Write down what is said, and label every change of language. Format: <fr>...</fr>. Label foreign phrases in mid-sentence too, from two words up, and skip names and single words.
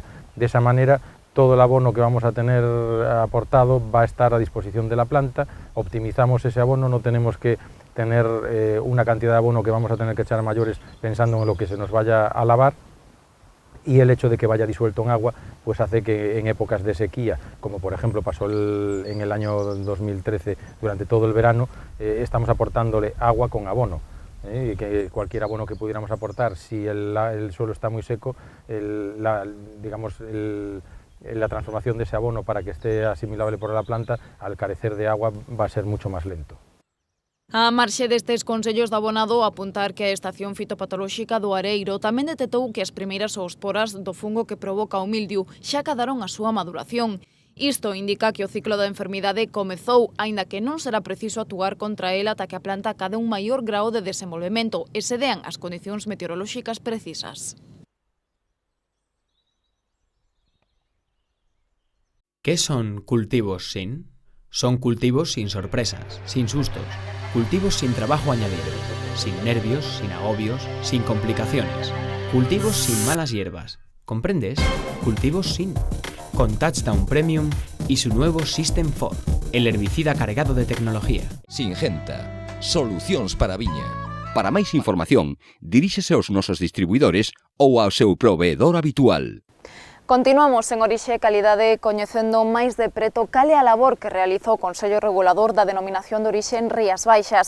<es>De esa manera, todo el abono que vamos a tener aportado va a estar a disposición de la planta, optimizamos ese abono, no tenemos que tener una cantidad de abono que vamos a tener que echar a mayores pensando en lo que se nos vaya a lavar, y el hecho de que vaya disuelto en agua pues hace que en épocas de sequía, como por ejemplo pasó en el año 2013 durante todo el verano, estamos aportándole agua con abono. Y que cualquier abono que pudiéramos aportar, si el suelo está muy seco, la transformación de ese abono para que esté asimilable por la planta, al carecer de agua, va a ser mucho más lento.</es> <gl>A marxe destes consellos de abonado, apuntar que a estación fitopatolóxica do Areiro tamén detectou que as primeiras oosporas do fungo que provoca o mildiu xa acadaron a súa maduración. Isto indica que o ciclo da enfermidade comezou, aínda que non será preciso actuar contra ela ata que a planta acade un maior grao de desenvolvemento e se dean as condicións meteorolóxicas precisas.</gl> <es>¿Qué son cultivos sin? Son cultivos sin sorpresas, sin sustos, cultivos sin trabajo añadido, sin nervios, sin agobios, sin complicaciones, cultivos sin malas hierbas. ¿Comprendes? Cultivos sin. Con Touchdown Premium y su nuevo System 4, el herbicida cargado de tecnología.</es> <gl>Singenta, solucións para a viña. Para máis información, diríxese aos nosos distribuidores ou ao seu proveedor habitual. Continuamos en Orixe e Calidade coñecendo máis de preto cal é a labor que realiza o Consello Regulador da Denominación de Orixe en Rías Baixas.</gl>